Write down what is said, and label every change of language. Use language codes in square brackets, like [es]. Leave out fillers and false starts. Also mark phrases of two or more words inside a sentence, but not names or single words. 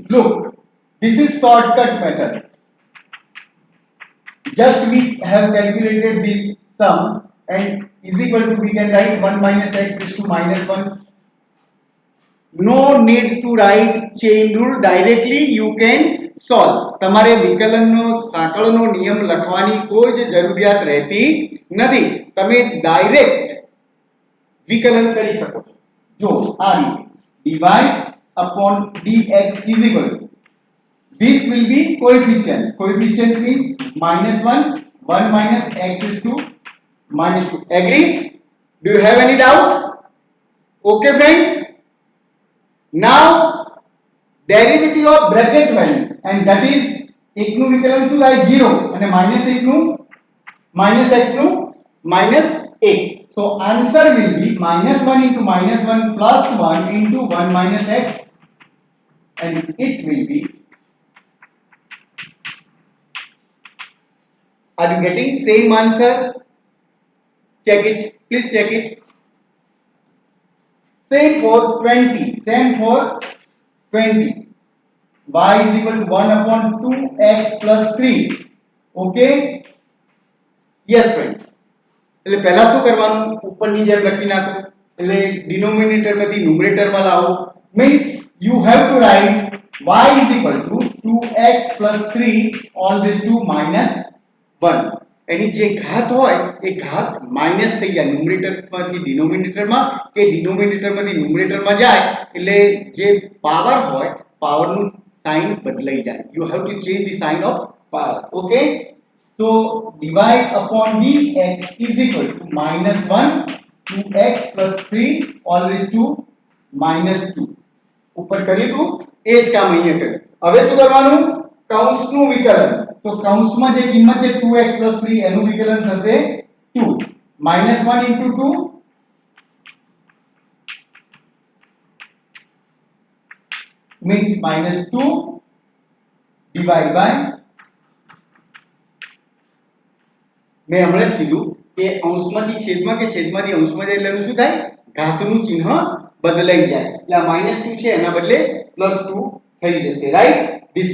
[en] Look, this is shortcut method. Just we have calculated this sum and is equal to, we can write 1 minus x is to minus 1. No need to write chain rule, directly you can solve. [gu] તમારે વિકલનનો સાંકળનો નિયમ લખવાની કોઈ જ જરૂરિયાત રહેતી નથી. તમે ડાયરેક્ટ વિકલન કરી શકો છો. જો આ રીતે [en] dy upon dx is equal to, this will be coefficient. Coefficient means minus 1, 1 minus x is to minus 2. Agree? Do you have any doubt? Okay friends? Now derivative of bracket value, and that is x [gu] નું વિકલન શું થાય 0 અને [en] minus x નું minus x નું minus a. So answer will be minus 1 into minus 1 plus 1 into 1 minus x, and it will be, are you getting same answer? Check it, please check it. Same for 20, same for 20. y is equal to 1 upon 2x plus 3. okay yes friend [gu] એટલે પહેલા શું કરવાનું ઉપરની જેમ લખી નાખો એટલે ડિનોમિનેટર માંથી ન્યુમરેટર માં લાવો મીન્સ [en] you have to write y is equal to 2x plus 3 all raised to minus 1 [gu] એની જે ઘાત હોય એ ઘાત માઈનસ થઈ જાય ન્યુમરેટર માંથી ડિનોમિનેટર માં કે ડિનોમિનેટર માંથી ન્યુમરેટર માં જાય એટલે જે પાવર હોય પાવર નું સાઇન બદલાઈ જાય [en] you have to change the sign of power okay so dy upon dx is equal to minus 1 2x plus 3 all raised to minus 2 [gu] ઉપર કર્યું તું એ જ કામ અહીંયા કર્યું હવે શું કરવાનું કૌંસનું વિકલન તો કૌંસમાં જે કિંમત છે 2x 3 એનું વિકલન થશે 2 -1 * 2 [en] means -2 divided by [gu] મેં હમણાં જ કીધું કે અંશમાંથી છેદમાં કે છેદમાંથી અંશમાં જાય એટલે શું થાય ઘાતનું ચિહ્ન બદલાઈ જાય એટલે આ -2 છે એના બદલે +2 થઈ જશે [en] right this